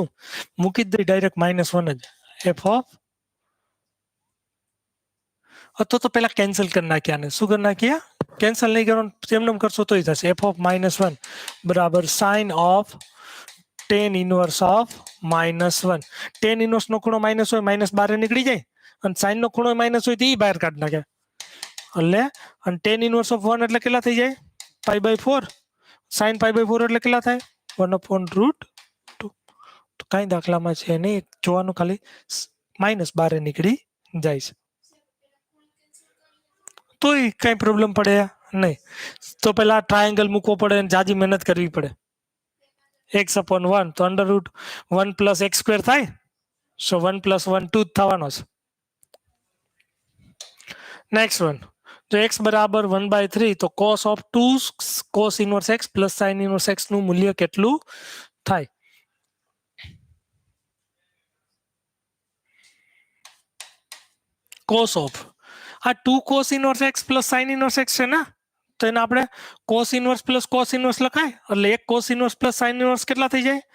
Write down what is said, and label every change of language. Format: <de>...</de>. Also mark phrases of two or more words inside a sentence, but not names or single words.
<gu>મૂકી જ દઈ ડાયરેક્ટ -1 જ.</gu> <en>f of</en> <gu>તો પેલા કેન્સલ કરી નાખ્યા ને. શું કરી નાખ્યા? કેન્સલ નહીં કરવાનું, એમને કરશો તોય થશે.</gu> <en>f of -1 બરાબર sin of tan inverse of -1. tan inverse</en> <gu>નો ખૂણો માઇનસ હોય, માઇનસ બહાર નીકળી જાય, અને sin નો ખૂણો માઇનસ હોય તો એ બહાર કાઢી નાખે. એટલે અને</gu> <en>tan inverse of 1</en> <gu>એટલે કેટલા થઈ જાય? π/4. sin π/4 એટલે કેટલા થાય? 1/√2. તો કાંઈ દાખલામાં છે નહીં, જોવાનું ખાલી માઇનસ બહાર નીકળી જાય છે. તોય કઈ પ્રોબ્લેમ પડે નહીં. તો પેલા ટ્રાયેંગલ મૂકવો પડે અને જાજી મહેનત કરવી પડે. x/1 તો √1 + x² થાય. સો 1 + 1 2 જ થવાનો છે.</gu> <en>next one,</en> <gu>જો x બરાબર 1/3 તો</gu> <en>cos of 2 cos inverse x plus sin inverse x</en> <gu>નું મૂલ્ય કેટલું થાય?</gu> <en>cos of આ 2 cos inverse x plus sin inverse x</en> <gu>છે ને, તો એને આપણે</gu> <en>cos inverse plus cos inverse</en> <gu>લખાય, એટલે એક</gu> <en>cos inverse plus sin inverse</en> <gu>કેટલા થઈ જાય?</gu>